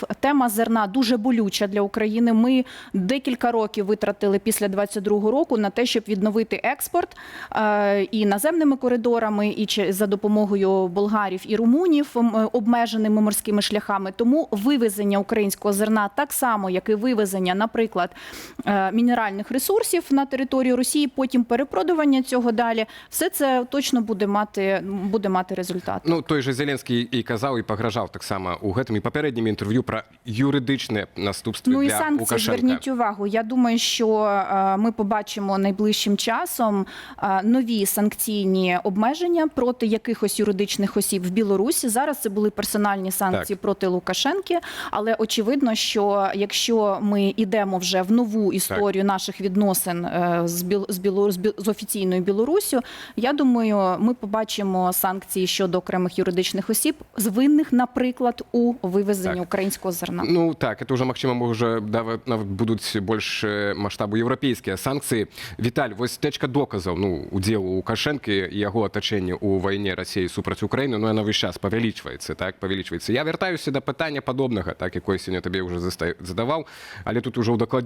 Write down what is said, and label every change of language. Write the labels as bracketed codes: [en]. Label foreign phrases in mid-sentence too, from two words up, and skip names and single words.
[uk] Тема зерна дуже болюча для України. Ми декілька років витратили після 2022 року на те, щоб відновити експорт і наземними коридорами і за допомогою болгарів і румунів, обмеженими морськими шляхами. Тому вивезення українського зерна так само, як і вивезення, наприклад, мінеральних ресурсів на територію Росії, потім перепродування цього далі, все це точно буде мати результат. Ну, той же Зеленський і казав, і погрожав так само у [be] гэтым і папярэднім [uk] інтерв'ю про юридичне наступство Ну і для санкції, Лукашенка. зверніть увагу. Я думаю, що ми побачимо найближчим часом нові санкційні обмеження проти якихось юридичних осіб в Білорусі. Зараз це були персональні санкції проти Лукашенки, але очевидно, що якщо ми йдемо вже в нову історію наших відносин з офіційною Білоруссю, я думаю, ми побачимо санкції щодо окремих юридичних осіб, з винних, наприклад, у вивезенні українського зерна. Ну так, [ru] это уже, [be] магчыма, уже нават будуць больш маштабу еўрапейскія санкцыі. Віталь, вось тэчка доказаў, ну, удзелу Лукашэнкі і яго атачэння ў вайне Расіі супраць Украіны, ну, яна [uk] весь час [be] павялічваецца, так, павялічваецца. Я вяртаюся да пытання падобнага, так, якое сёння табе ўжо задаваў, але тут ужо ўдакладню.